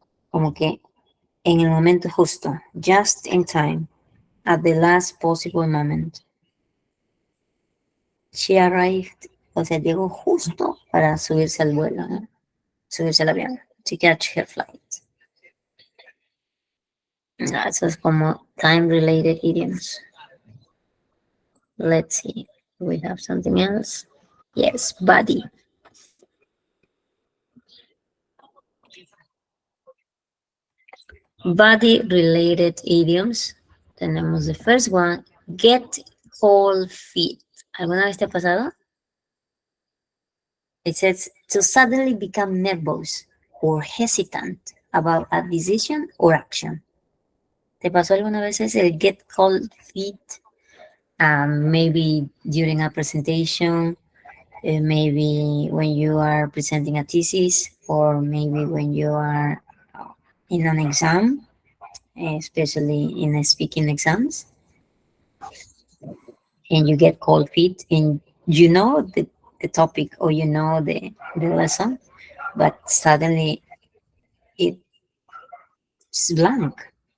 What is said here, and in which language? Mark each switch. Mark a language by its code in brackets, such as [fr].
[es] Como que en el momento justo. [en] Just in time, at the last possible moment. She arrived, [es] o sea, llegó justo para subirse al vuelo, ¿no? Subirse al avión. [en] To catch her flight. [es] Eso es como [en] time-related idioms. Let's see. We have something else. Yes, body. Body-related idioms. [es] Tenemos [en] the first one, get cold feet. [es] ¿Alguna vez te ha pasado? [en] It says to suddenly become nervous or hesitant about a decision or action. [es] ¿Te pasó alguna vez ese [en] get cold feet? Maybe during a presentation, maybe when you are presenting a thesis, or maybe when you are in an exam, especially in speaking exams, and you get cold feet and you know the topic or you know the lesson, but suddenly it's blank.